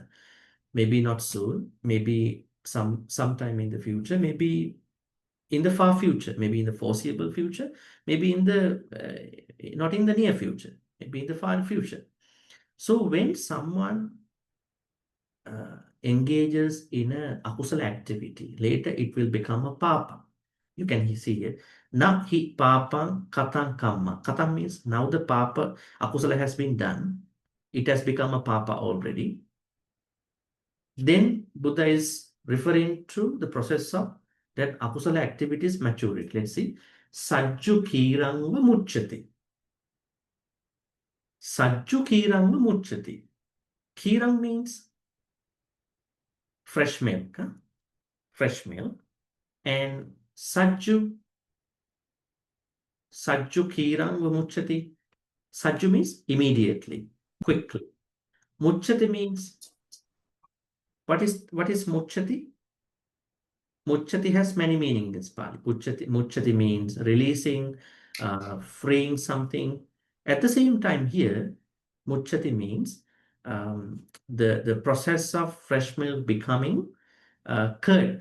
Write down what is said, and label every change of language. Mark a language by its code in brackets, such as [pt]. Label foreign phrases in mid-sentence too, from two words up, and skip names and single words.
[en] Maybe not soon, maybe sometime in the future, maybe in the far future, maybe in the foreseeable future, maybe in the not in the near future, maybe in the far future. So when someone engages in a akusala activity, later it will become a papa. You can see here. Now he [pi] papa katang kamma. [en] Katang means now the [pi] papa akusala [en] has been done. It has become a papa already. Then Buddha is referring to the process of that akusala activities maturity. Let's see. [pi] Sajju kirangva mucchati. Sajju kirangva mucchati. [en] Kirang means fresh milk. Huh? Fresh milk. And [pi] Sajju kirangva mucchati. [en] Sajju means immediately, quickly. Mucchati means, what is mucchati? Mucchati has many meanings in Pali. Mucchati means releasing, freeing something. At the same time here, mucchati means the process of fresh milk becoming curd.